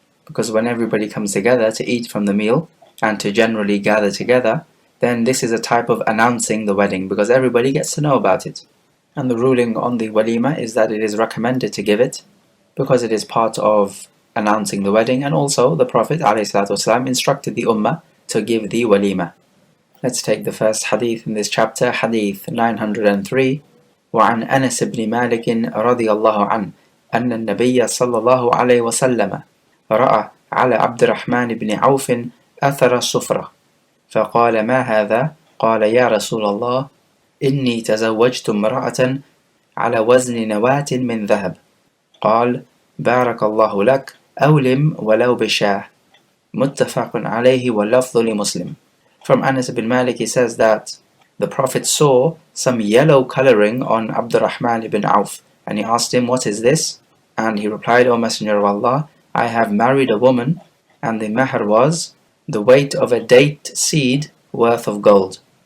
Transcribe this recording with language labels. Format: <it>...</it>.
<en>Because when everybody comes together to eat from the meal and to generally gather together, then this is a type of announcing the wedding because everybody gets to know about it. And the ruling on the walima is that it is recommended to give it because it is part of announcing the wedding, and also the Prophet ﷺ instructed the Ummah to give the walima. Let's take the first hadith in this chapter, hadith 903.</en> <ar>وعن أنس بن مالك رضي الله عنه أن النبي صلى الله عليه وسلم رأى على عبد الرحمن بن عوف أثر الصفرة فقال ما هذا؟ قال يا رسول الله إني تزوجت امرأة على وزن نواة من ذهب. قال بارك الله لك أولم ولو بشاه. متفق عليه واللفظ لمسلم.</ar> <en>From Anas ibn Malik, he says that the Prophet saw some yellow coloring on Abdurrahman ibn Auf, and he asked him, what is this? And he replied, O Messenger of Allah, I have married a woman, and the mahr was the weight of a date seed worth of gold.</en>